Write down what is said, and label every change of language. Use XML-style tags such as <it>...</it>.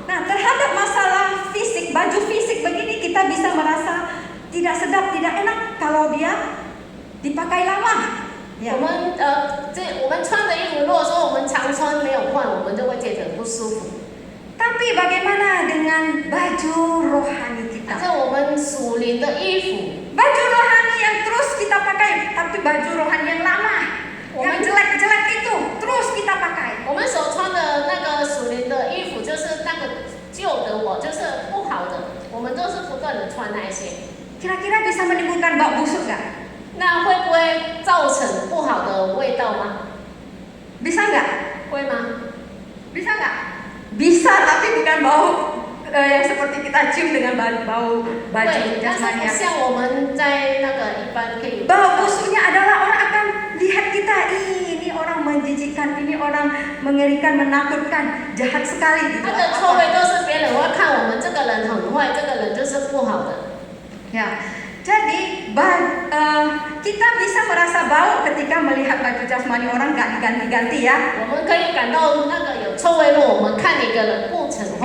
<id>Nah, terhadap masalah fisik, baju fisik begini kita bisa merasa tidak sedap, tidak enak kalau dia dipakai lama. Ya.</id> <zh>我们穿的衣服，如果说我们常穿没有换，我们就会觉得不舒服。</zh> <id>Tapi bagaimana dengan baju rohani</id> <zh>但</zh> <id>kita?</id> <zh>是我们属灵的衣服，</zh> <id>Baju rohani yang terus kita pakai, tapi baju rohani yang lama, yang jelek-jelek itu terus kita pakai.</id> <zh>我们所穿的那个属灵的衣服，就是那个旧的我，就是不好的，我们都是不断的穿那一些。</zh> <id>Kira-kira bisa menimbulkan bau busuk nggak?</id> <zh>那会不会造成不好的味道吗？</zh> <id>Bisa nggak?</id> <zh>会吗？</zh> <id>Bisa nggak? Bisa, tapi bukan bau yang seperti kita cium dengan bau baju</id> <zh>会，但是</zh> <id>jasmani</id> <zh>不</zh> <id>ya.</id> <zh>像我们在那个一般可以。</zh> <id>Bau busuknya adalah orang akan lihat kita, ini orang menjijikkan, ini orang mengerikan, menakutkan, jahat sekali gitu.</id> <zh>它的臭味都是别人会看我们这个人很坏，这个人就是不好的。</zh> <id>Ya, jadi kita bisa merasa bau ketika melihat baju jasmani orang nggak diganti-ganti ya.</id> <zh>我们可以感到那个有臭味，如果我们看一个人不成坏。</zh>